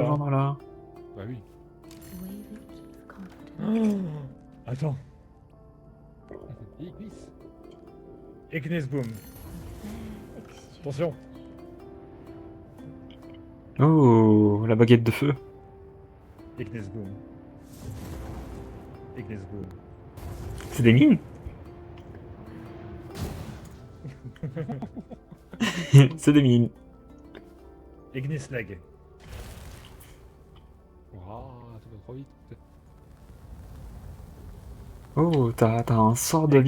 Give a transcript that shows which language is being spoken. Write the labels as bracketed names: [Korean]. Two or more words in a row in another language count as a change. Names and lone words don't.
[French] vendre là. Bah oui. Attends. Ignis. Ignis Boom. Attention. Oh, la baguette de feu. Ignis Boom. Ignis Boom. C'est des mines. C'est des mines. Ignis Leg. Waouh, ça va trop vite. Oh, t'as un sort de